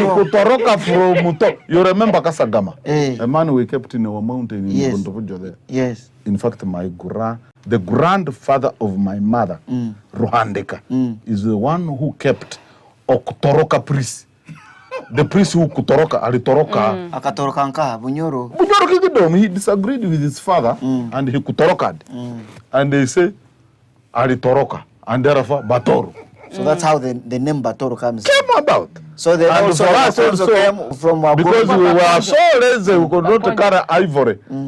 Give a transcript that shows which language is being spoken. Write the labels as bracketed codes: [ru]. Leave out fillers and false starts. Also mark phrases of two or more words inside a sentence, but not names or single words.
[en] Toroka from Toro. You remember Kasagama? A man we kept in our mountain in Gondofujo there. Yes. In fact, the grandfather of my mother, Ruhandeka, is the one who kept Okutoroka priest. The priest who kutoroka, alitoroka. [ttj] Akatoroka nka, Bunyoro. [en] Bunyoro kikidom, he disagreed with his father and he kutorokad. And they say, alitoroka, and therefore Batoro. So that's how the name Batoro came about. So they also came from Wagonjwa. Because we were so lazy, we could not carry ivory.